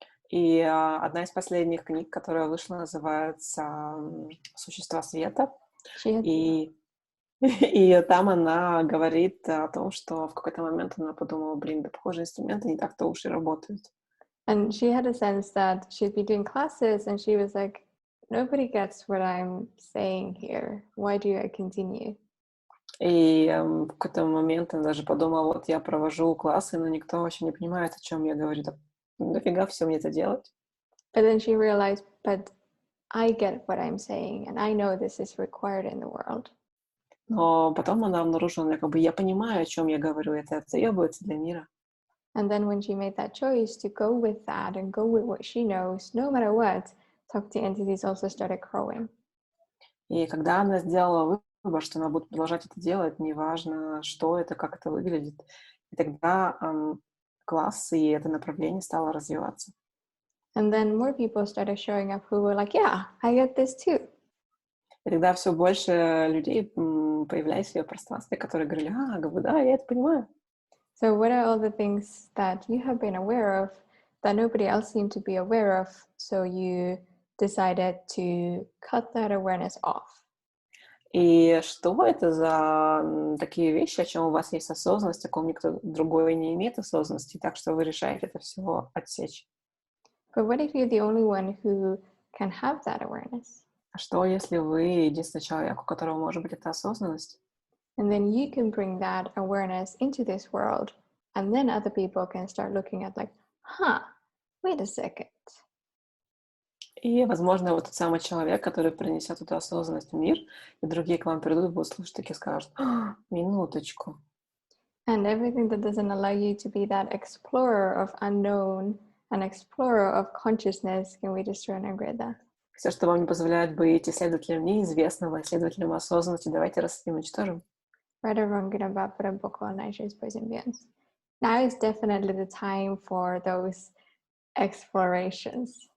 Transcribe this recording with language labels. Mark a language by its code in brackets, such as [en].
[ru] И одна из последних книг, которая вышла, называется «Существа света». И там она говорит о том, что в какой-то момент она подумала: блин, да, похоже, инструменты не так-то уж и работают. [en] And she had a sense that she'd be doing classes and she was like, nobody gets what I'm saying here. Why do I continue? [ru] И в какой-то момент она даже подумала: вот я провожу классы, но никто вообще не понимает, о чем я говорю. Да нафига все мне это делать? [en] But then she realized, but I get what I'm saying and I know this is required in the world. [ru] Но потом она обнаружила, я понимаю, о чем я говорю, это требуется для мира. [en] And then when she made that choice to go with that and go with what she knows, no matter what, talk to entities also started growing. [ru] И когда она сделала выбор, что она будет продолжать это делать, неважно, что это, как это выглядит, и тогда класс и это направление стало развиваться. [en] And then more people started showing up who were like, yeah, I get this too. [ru] И тогда все больше людей появлялись в ее пространстве, которые говорили: да, я это понимаю. [en] So what are all the things that you have been aware of that nobody else seemed to be aware of? So you decided to cut that awareness off. [ru] И что это за такие вещи, о чем у вас есть осознанность, о ком никто другой не имеет осознанности, так что вы решаете это всего отсечь? [en] But what if you're the only one who can have that awareness? [ru] А что, если вы единственный человек, у которого может быть эта осознанность? [en] And then you can bring that awareness into this world, and then other people can start looking at like, wait a second. [ru] И, возможно, вот тот самый человек, который принесет эту осознанность в мир, и другие к вам придут, будут слушать, такие скажут: минуточку. [en] And everything that doesn't allow you to be that explorer of unknown, an explorer of consciousness, can we destroy and upgrade that? [ru] Все, что вам не позволяет быть исследователем неизвестного, исследователем осознанности, давайте раз и уничтожим. [en] Right or wrong, good or bad, but a book on nature's perseverance. Now is definitely the time for those explorations.